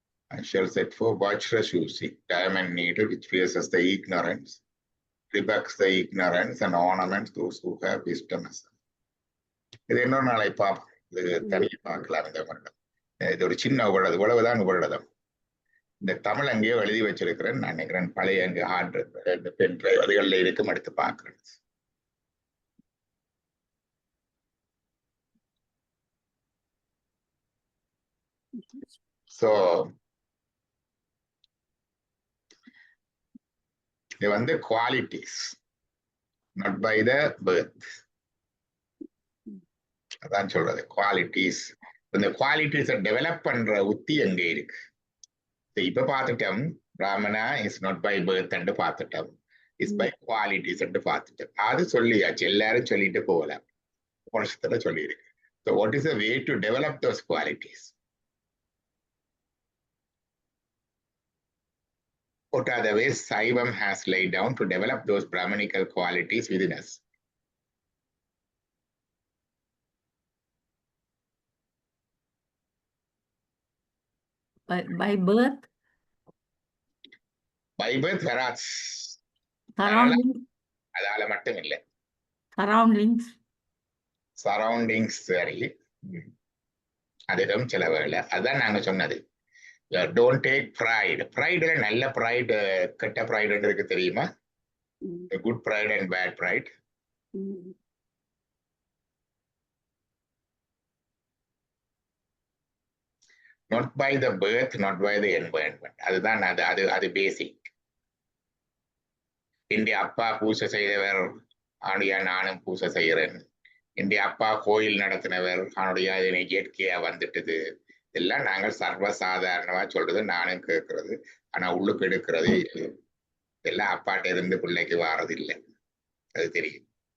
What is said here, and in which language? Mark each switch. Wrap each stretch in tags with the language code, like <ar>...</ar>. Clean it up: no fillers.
<en>I shall set for Vajrasūsi, diamond needle which pierces the ignorance, rebukes the ignorance and ornaments those who have wisdom.</en> <ta>இது இன்னொரு நாளை பார்ப்போம், இது தனியாக பார்க்கலாம். இந்த வருடம் இது ஒரு சின்ன உபநிடதம், இவ்வளவுதான் உபநிடதம். இந்த தமிழ் அங்கேயோ எழுதி வச்சிருக்கிறேன் நான் நினைக்கிறேன், பழைய அங்கே ஹார்ட் இந்த பென் டிரைவ் அதுகளில் இருக்கும், எடுத்து பார்க்கிறேன்.</ta> <en>So இது வந்து qualities, not by the birth.</en> <ta>அதான் சொல்றது குவாலிட்டிஸ். இந்த குவாலிட்டிஸை டெவலப் பண்ற உத்தி எங்க இருக்கு? இப்ப பார்த்துட்டோம், பிராமணா</ta> <en>is not by birth</en> <ta>என்று பார்த்துட்டோம்,</ta> <en>is by qualities</en> <ta>என்று பார்த்துட்டோம். அது சொல்லியாச்சு, எல்லாரும் சொல்லிட்டு போகலாம், வருஷத்துல சொல்லி இருக்கு.</ta> <en>So what is the way to develop those qualities? What are the ways Saivam has laid down to develop those Brahmanical qualities within us? By birth, By birth</en> <ta>வராது,</ta> <en>surroundings,</en> <ta>அதால மட்டும் இல்லை.</ta> <en>surroundings,</en> <ta>சரௌண்டிங்ஸ் சரி. அதுவும் சில வேலை. அதுதான் நாங்க சொன்னது.</ta> <en>Don't take pride.</en> <ta>ப்ரைடுல நல்ல ப்ரைடு, கெட்ட ப்ரைடு இருக்கு தெரியுமா?</ta> <en>Good pride and bad pride. Not by the birth, not by the environment.</en> <ta>அதுதான் அது பேசிக். இந்திய அப்பா பூசை செய்தவர், அவனுடைய நானும் பூசை செய்கிறேன். இந்திய அப்பா கோயில் நடத்தினவர், அவனுடைய இதனை இயற்கையா வந்துட்டது. இதெல்லாம் நாங்கள் சர்வசாதாரணமா சொல்றது, நானும் கேட்கறது. ஆனா உள்ளுக்கு எடுக்கிறது இதெல்லாம் அப்பாட்ட இருந்து பிள்ளைக்கு வாரது இல்லை. அது தெரியும்.</ta>